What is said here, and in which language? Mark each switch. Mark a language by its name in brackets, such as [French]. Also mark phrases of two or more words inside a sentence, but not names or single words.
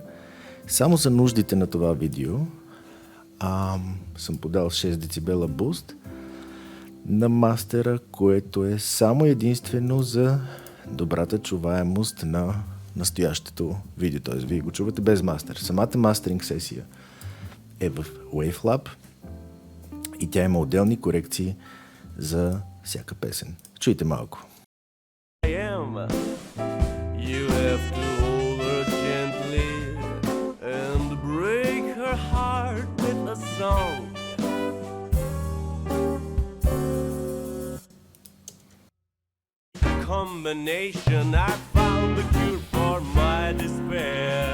[Bulgarian] Само за нуждите на това видео съм подал 6 децибела буст на мастера, което е само единствено за добрата чуваемост на настоящето видео. Т.е. вие го чувате без мастер. Самата мастеринг сесия е в Wavelab и тя има отделни корекции за всяка песен. Чуйте малко. [English] You have to hold her gently and break her heart with a song. Combination, I found the cure for my despair.